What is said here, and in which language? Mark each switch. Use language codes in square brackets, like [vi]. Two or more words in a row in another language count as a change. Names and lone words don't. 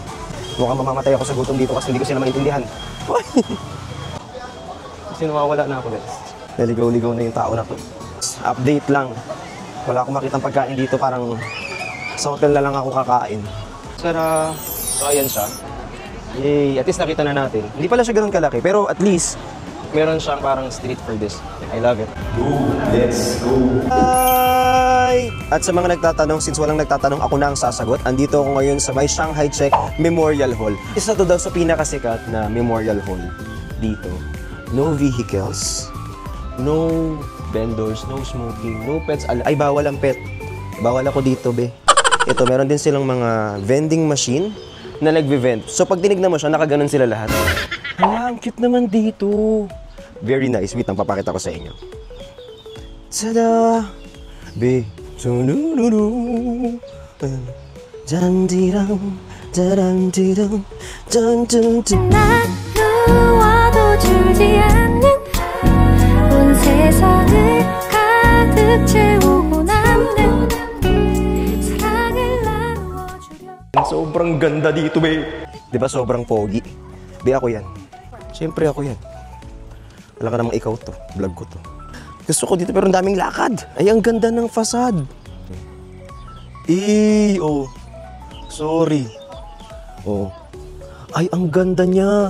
[tl] Mukhang mamamatay ako sa gutom dito kasi hindi ko sila maintindihan. Kasi nawawala na ako, guys. Naligaw-ligaw na yung tao na to. Update lang. Wala akong makitang pagkain dito, parang sa hotel na lang ako kakain. Sara, so ayan siya. Yay, [en] at least [tl] nakita na natin. Hindi pala siya ganun kalaki, pero [en] at least [tl] meron siyang parang [en] street for this. I love it. Let's go! Hi! [tl] At sa mga nagtatanong, since walang nagtatanong, ako na ang sasagot. Andito ako ngayon sa may Shanghai Chek Memorial Hall. Isa to daw sa pinakasikat na Memorial Hall dito. [en] No vehicles, no vendors, no smoking, no pets. [tl] Ay, bawal ang pet. Bawal ako dito, be. Ito, meron din silang mga [en] vending machine [tl] na nagve-vend. So, pag tinignan mo siya, nakaganon sila lahat. Hala, ang cute naman dito. [en] Very nice. [tl] Wait, ang papakita ko sa inyo. Tada! Be. Jandirang, jarandirang, janjunjun. [ko] 나누어도 줄지 않는 온 세상을 가득 채우고 남는 사랑을 나누어주려. [tl] Sobrang ganda dito, be. Diba sobrang pogi? Be, ako yan. Siyempre ako yan. Wala ka namang ikaw to. Vlog ko to. Gusto ko dito pero ang daming lakad. Ay, ang ganda ng fasad. Oh. Sorry. Oh. Ay, ang ganda niya.